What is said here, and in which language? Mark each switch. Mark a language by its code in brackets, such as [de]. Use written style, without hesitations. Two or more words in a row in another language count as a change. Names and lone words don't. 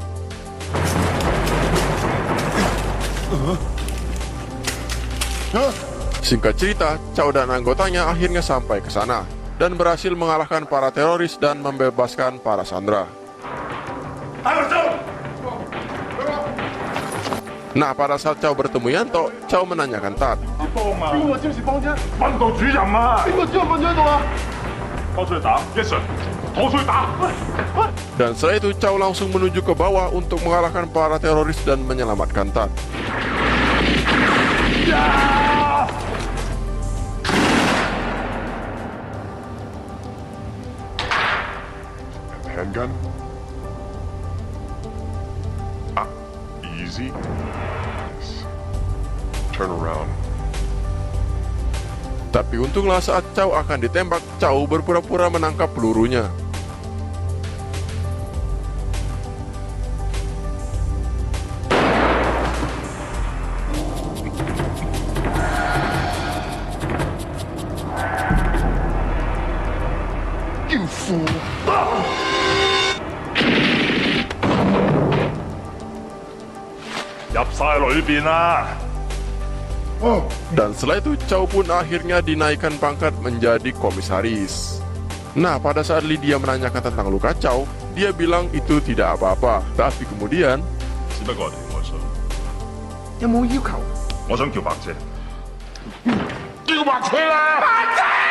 [id] Singkat cerita, Chow dan anggotanya akhirnya sampai ke sana dan berhasil mengalahkan para teroris dan membebaskan para sandera. Nah, pada saat Chow bertemu Yanto, Chow menanyakan Tad. [yue] 邊個占士幫啫？訓導主任啊！邊個知道瞓咗喺度啊？拖出去打， [en] Yes sir， [yue] 拖出去打。 [id] Dan setelah itu Chow langsung menuju ke bawah untuk mengalahkan para teroris dan menyelamatkan Tad. [en] Handgun? Easy. Yes. Turn around. [id] Tapi untunglah saat Chow akan ditembak, Chow berpura-pura menangkap pelurunya. [en] You fool! [id] Dan setelah itu Chow pun akhirnya dinaikkan pangkat menjadi komisaris. Nah, pada saat Lydia menanyakan tentang luka Chow, dia bilang itu tidak apa-apa. Tapi kemudian, [yue] 只不過係庭外信，有冇要求？我想叫白姐。叫白車啦！